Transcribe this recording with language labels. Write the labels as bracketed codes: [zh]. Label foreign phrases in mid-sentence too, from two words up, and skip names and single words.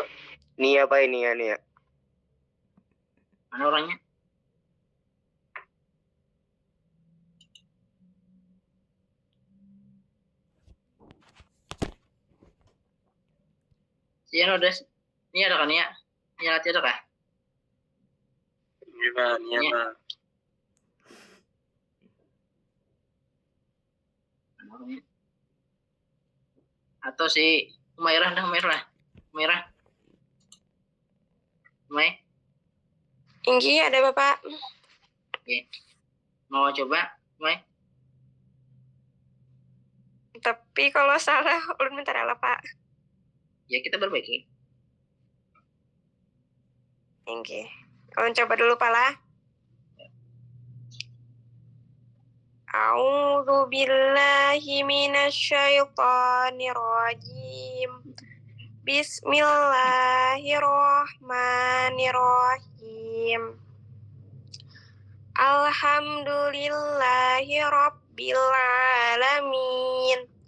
[id] Nia, Pak, Nia. Mana orangnya? Nia udah. Nia ada kan Nia? Nia Lati ada kah? Iya, Pak. Mana orangnya? Atau si Umairah dah Umairah. Umay, [bjn] Inggi ada Bapak. [id] mau coba? Umay? [bjn] Tapi kalau salah ulun minta rela Pak. [id] Ya kita perbaiki. [bjn] Inggi. Ulun coba dulu Pak lah. [ar] أعوذ بالله من الشيطان الرجيم. بسم الله الرحمن الرحيم. الحمد لله رب العالمين.